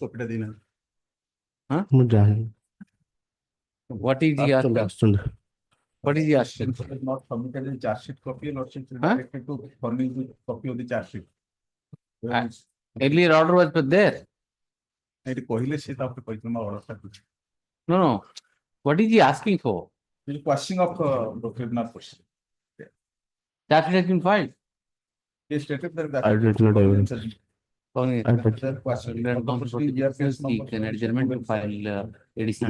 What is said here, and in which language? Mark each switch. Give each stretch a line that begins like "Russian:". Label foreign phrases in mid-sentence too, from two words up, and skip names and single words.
English: Huh? What is the What is he asking? Has not submitted the charge sheet copy, your lordship is Huh? directed to furnish the copy of the charge sheet. Earlier order was there.
Odia: ଏଠି କହିଲେ ସେ ତାପରେ କହିଥିଲେ ମୋ ଅର୍ଡର ଟା
English: No, no. What is he asking for? Question of criminal proceeding. That has been filed. He stated that I did not have it. Only I thought- that question Then of the comes proceeding, yes, yes, seek an adjournment to file additional